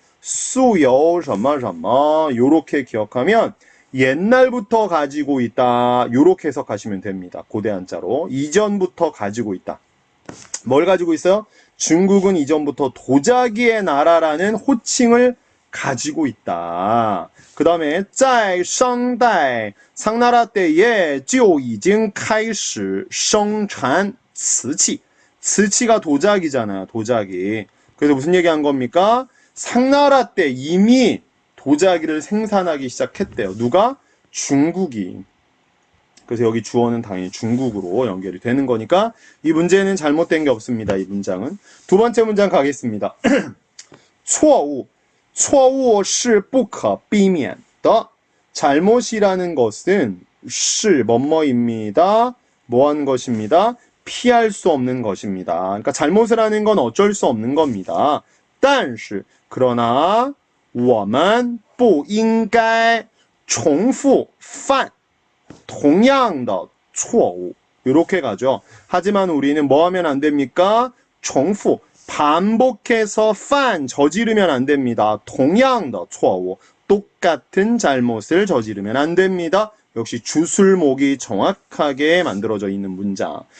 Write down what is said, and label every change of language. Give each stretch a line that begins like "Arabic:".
Korean: 수요
Chinese: 什么什么
Korean: 요렇게 기억하면 옛날부터 가지고 있다. 요렇게 해석하시면 됩니다. 고대 한자로. 이전부터 가지고 있다. 뭘 가지고 있어요? 중국은 이전부터 도자기의 나라라는 호칭을 가지고 있다. 그 다음에
Chinese: 在商代
Korean: 상나라 때에
Chinese: 就已经开始生产瓷器.
Korean: 瓷器가 도자기잖아요. 도자기. 그래서 무슨 얘기한 겁니까? 상나라 때 이미 도자기를 생산하기 시작했대요. 누가? 중국이. 그래서 여기 주어는 당연히 중국으로 연결이 되는 거니까 이 문제는 잘못된 게 없습니다. 이 문장은. 두 번째 문장 가겠습니다.
Chinese: 错误是不可避免的.
Korean: 잘못이라는 것은 是 뭐뭐입니다. 뭐한 것입니다. 피할 수 없는 것입니다. 그러니까 잘못을 하는 건 어쩔 수 없는 겁니다.
Chinese: 但是
Korean: 그러나
Chinese: 我们不应该重复犯同样的错误.
Korean: 이렇게 가죠. 하지만 우리는 뭐 하면 안 됩니까? 重复 반복해서 판 저지르면 안 됩니다.
Chinese: 同样的错误
Korean: 똑같은 잘못을 저지르면 안 됩니다. 역시 주술목이 정확하게 만들어져 있는 문장.